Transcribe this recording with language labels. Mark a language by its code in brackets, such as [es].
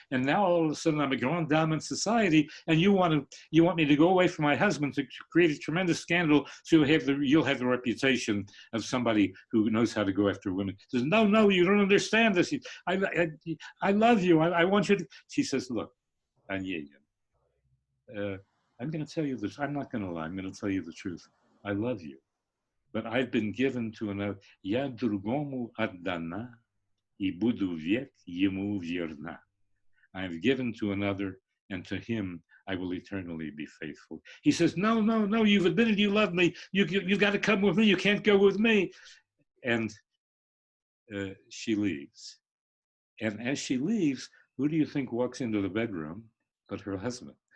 [en] And now all of a sudden I'm a grande dame in society, and you want me to go away from my husband to create a tremendous scandal so you'll have the reputation of somebody who knows how to go after women." She says, No, you don't understand this. I love you. I want you to. She says, "Look, Onegin, I'm going to tell you this. I'm not going to lie. I'm going to tell you the truth. I love you. But I've been given to another. [ru] Я другому отдана, и буду век ему верна. [en] I have given to another, and to him I will eternally be faithful." He says, No, you've admitted you love me. You've got to come with me. You can't go with me. And she leaves. And as she leaves, who do you think walks into the bedroom but her husband?